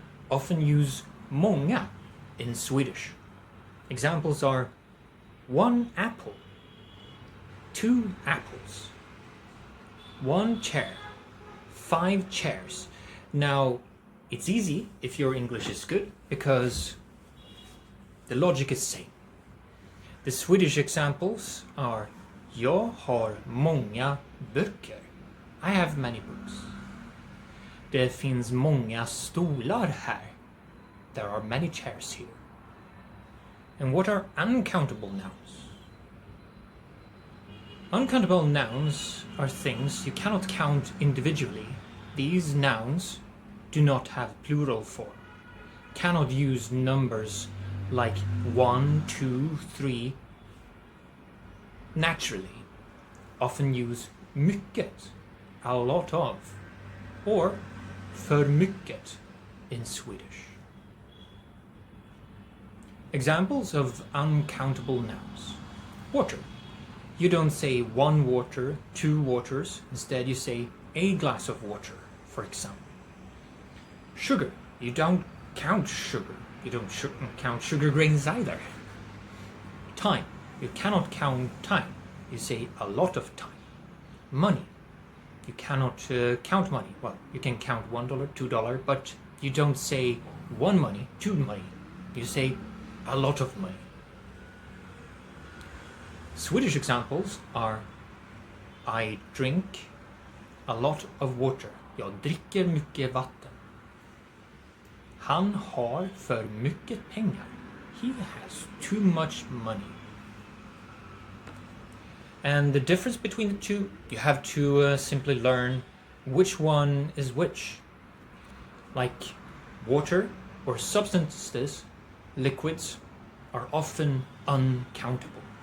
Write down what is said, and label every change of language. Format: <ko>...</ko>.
<en>Often use många in Swedish. Examples are 1 apple, 2 apples, 1 chair, 5 chairs. Now, it's easy if your English is good because the logic is same. The Swedish examples are:</en> <sv>Jag har många böcker.</sv> <en>I have many books.</en> <sv>Det finns många stolar här.</sv> <en>There are many chairs here. And what are uncountable nouns? Uncountable nouns are things you cannot count individually. These nouns do not have plural form. Cannot use numbers like 1, 2, 3 naturally. Often use mycket, a lot of, or</en> <sv>för mycket</sv> <en>in Swedish. Examples of uncountable nouns. Water. You don't say 1 water, 2 waters. Instead you say a glass of water, for example. Sugar. You don't count sugar. You don't count sugar grains either. Time. You cannot count time. You say a lot of time. Money. You cannot count money. Well, you can count $1, $2, but you don't say 1 money, 2 money. You say a lot of money. Swedish examples are: I drink a lot of water.</en> <sv>Jag dricker mycket vatten. Han har för mycket pengar.</sv> <en>He has too much money. And the difference between the two, you have to simply learn which one is which. Like water or substances, liquids, are often uncountable.</en>